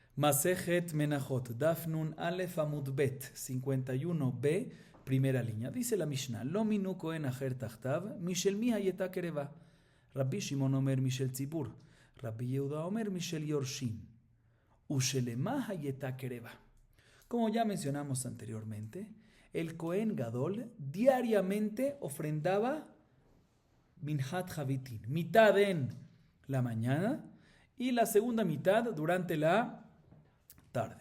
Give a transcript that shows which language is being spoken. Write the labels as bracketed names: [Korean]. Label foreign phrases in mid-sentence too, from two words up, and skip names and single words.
[Hebrew] מסכת מנחות, דף נון אלף עמוד בית, [Spanish] 51b, primera línea. Dice la Mishnah, [Hebrew] לא מינו כהן אחר תחתיו, משל מי היתה קרבה. רבי שמעון אומר משל ציבור. רבי יהודה אומר משל יורשין. ושלמה היתה קרבה. [Spanish] Como ya mencionamos anteriormente, el [Hebrew] כהן גדול [Spanish] diariamente ofrendaba [Hebrew] מנחת חביתין, [Spanish] mitad en la mañana y la segunda mitad durante la tarde.